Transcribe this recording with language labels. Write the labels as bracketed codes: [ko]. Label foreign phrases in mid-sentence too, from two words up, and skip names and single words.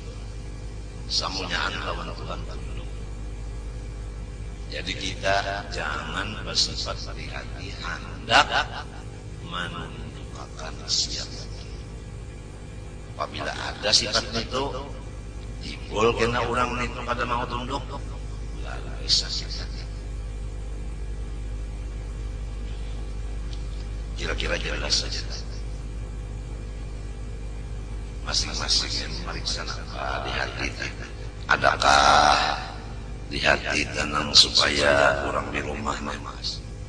[bjn] Semuanya lawan Tuhan tunduk. Jadi kita jangan bersifat hati hendak menundukkan siapa. Apabila ada sifat itu timbul kena orang itu kada mau tunduk, lalu bisa sakit. Kira-kira jelas saja. Masing-masing yang memeriksa apa di hati. Adakah di hati tenang supaya orang di rumah mas?